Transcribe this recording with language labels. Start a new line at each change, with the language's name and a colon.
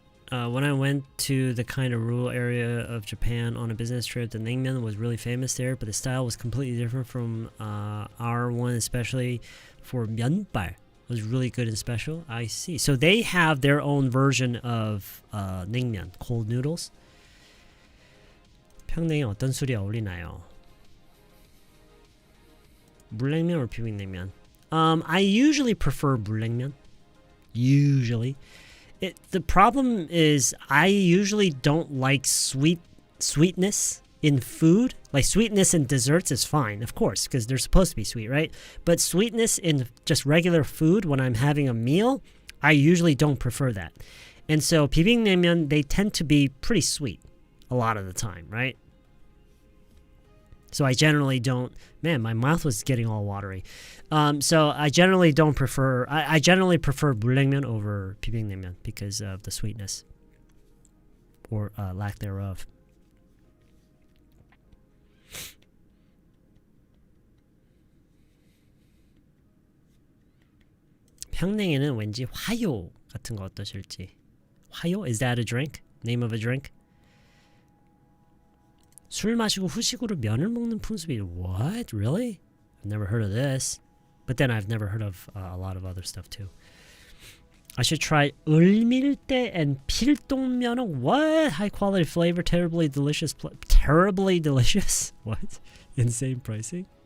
English: When I went to the kind of rural area of Japan on a business trip, the naengmyeon was really famous there, but the style was completely different from our one, especially for 면발. It was really good and special. I see. So they have their own version of naengmyeon, cold noodles.
Korean: 평냉에 어떤 술이 어울리나요? 물냉면 or 비빔냉면?
English: I usually prefer 물냉면.
Korean: Usually.
English: The problem is I usually don't like sweetness in food. Like sweetness in desserts is fine, of course, because they're supposed to be sweet, right? But sweetness in just regular food when I'm having a meal, I usually don't prefer that. And so 비빔냉면, they tend to be pretty sweet a lot of the time, right? So I generally don't. Man, my mouth was getting all watery. So I generally don't prefer. I generally prefer 물냉면 over 비빔냉면 because of the sweetness or lack thereof.
Korean: 평냉에는 왠지 화요 같은 거 어떠실지.
English: 화요? Is that a drink? Name of a drink?
Korean: 술 마시고 후식으로 면을 먹는 풍습이.
English: What? Really? I've never heard of this. But then I've never heard of a lot of other stuff too. I should try 을밀대 and 필동면허. What? High quality flavor, terribly delicious. Terribly delicious? What? Insane pricing?